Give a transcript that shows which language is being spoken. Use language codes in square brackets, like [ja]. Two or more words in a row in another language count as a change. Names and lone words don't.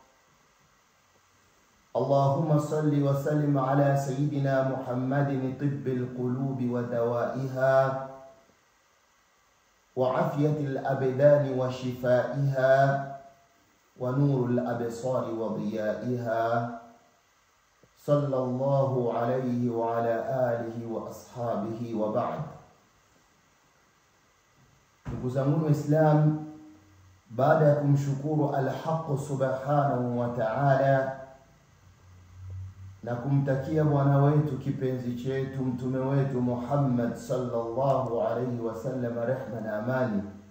[ar] اللهم صل وسلم على سيدنا محمد طب القلوب ودوائها وعافية الأبدان وشفائها ونور الأبصار وضيائها، صلى الله عليه وعلى آله وأصحابه وبعد. [sw] ndugu zangu Waislamu, baada ya kumshukuru [ar] الحق سبحانه وتعالى [sw] na kumtakia bwana wetu kipenzi chetu mtume wetu Muhammad [ar] صلى الله عليه وسلم [sw] rehma na amani,